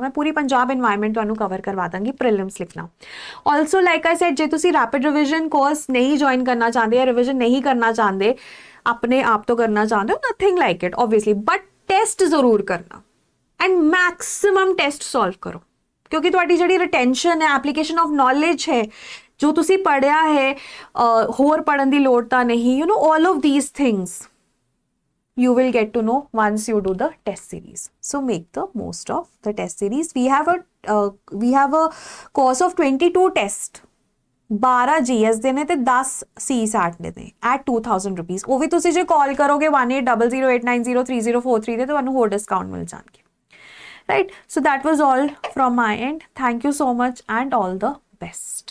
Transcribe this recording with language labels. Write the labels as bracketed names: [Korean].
[Punjabi] ਮੈਂ ਪੂਰੀ ਪੰਜਾਬ এনवायरमेंट ਤੁਹਾਨੂੰ ਕਵਰ ਕਰਵਾ ਦਾਂਗੀ. ਪ੍ਰੀਲਿਮਸ ਲਿਖਣਾ. [English] also like I said, [Punjabi] ਜੇ ਤੁਸੀਂ ਰੈਪਿਡ ਰਿਵੀਜ਼ਨ ਕੋਰਸ ਨਹੀਂ ਜੁਆਇਨ ਕਰਨਾ ਚਾਹੁੰਦੇ ਜਾਂ ਰਿਵੀਜ਼ਨ ਨਹੀਂ ਕਰਨਾ ਚਾਹੁੰਦੇ, ਆਪਣੇ ਆਪ ਤੋਂ ਕਰਨਾ ਚਾਹੁੰਦੇ ਹੋ, [English] nothing like it obviously, [Punjabi] but test ਜ਼ਰੂਰ ਕਰਨਾ ਐਂਡ ਮੈਕਸਿਮਮ ਟੈਸਟ ਸੋਲਵ ਕਰੋ, ਕਿਉਂਕਿ ਤੁਹਾਡੀ ਜਿਹੜੀ ਰਿਟੈਂਸ਼ਨ ਹੈ, [English] application of knowledge [Punjabi] ਹੈ, ਜੋ ਤੁਸੀਂ ਪੜ੍ਹਿਆ ਹੈ, ਹੋਰ ਪੜ੍ਹਨ ਦੀ ਲੋੜ ਤਾਂ ਨਹੀਂ. [English] You know, all of these things you will get to know once you do the test series. So make the most of the test series. We have a course of 22 test. [Punjabi] 12 GS ਦੇ ਨੇ ਤੇ 10 CSAT ਦੇ ਨੇ [English] at 2000 rupees. [Punjabi] ਉਹ ਵੀ ਤੁਸੀਂ ਜੇ ਕਾਲ ਕਰੋਗੇ 1800890303 ਤੇ ਤੁਹਾਨੂੰ ਹੋਰ ਡਿਸਕਾਊਂਟ ਮਿਲ ਜਾਣਗੇ. [English] right? So that was all from my end. Thank you so much and all the best.